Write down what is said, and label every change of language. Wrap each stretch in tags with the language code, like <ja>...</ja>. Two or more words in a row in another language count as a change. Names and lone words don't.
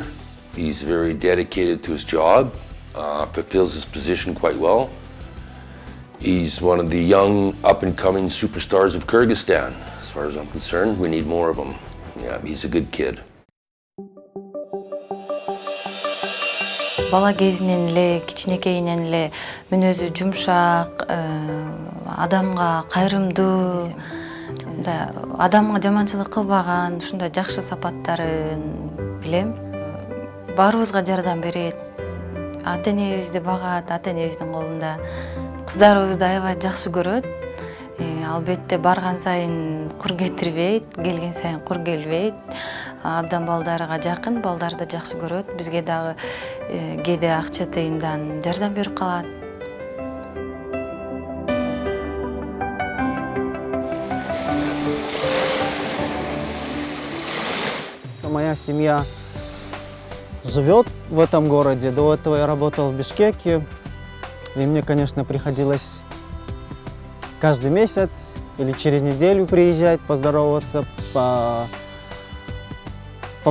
<en>He's very dedicated to his job. Fulfills his position quite well. He's one of the young, up-and-coming superstars of Kyrgyzstan. As far as I'm concerned, we need more of him. Yeah, he's a good kid.</en> <ky>Бала кезинен эле, кичинекейинен эле мүнөзү жумшак, адамга кайрымдуу, адамга жаманчылык кылбаган, ушундай жакшы сапаттарын билем. Баарыбызга жардам берет. Ата-энебизди багат, ата-энебиздин колунда. Кыздарыбызды аябай жакшы көрөт. Албетте барган сайын кур кетирбейт, келген сайын кур келбейт. Абдан балдарга жакын, балдарды жакшы көрөт. Бизге дагы кээде акча тыйындан жардам берип калат.</ky> <ru>Моя семья живет в этом городе. До этого я работал в Бишкеке. И мне, конечно, приходилось каждый месяц или через неделю приезжать, поздороваться, помогать.</ru>